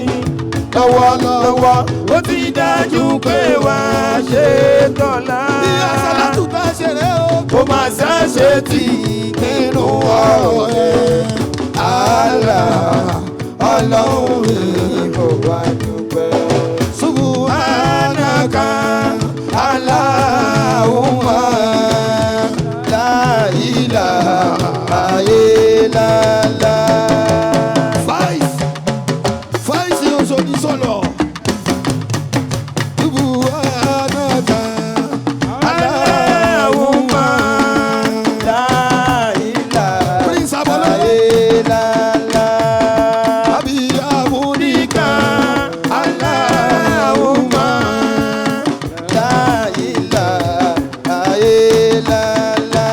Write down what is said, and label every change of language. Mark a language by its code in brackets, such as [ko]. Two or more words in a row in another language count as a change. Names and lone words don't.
[yo] Lọ́wọ́lọ́wọ́ ó ti dájú pé wá ṣe tọ́lá. Bí àsálàtù bá ṣeré o. Kò máa ṣàṣe tì nínú ọ̀rọ̀ rẹ̀. [ar] Allah [yo] ọlọ́run mi mo wá dúpẹ́. [ar] سبحانك اللهم لا إله إلا الله. [yo] Fáìsì Òṣòdì sọ̀lọ̀. [ar] سبحانك اللهم لا إله إلا الله. وبحمدك اللهم لا إله إلا الله.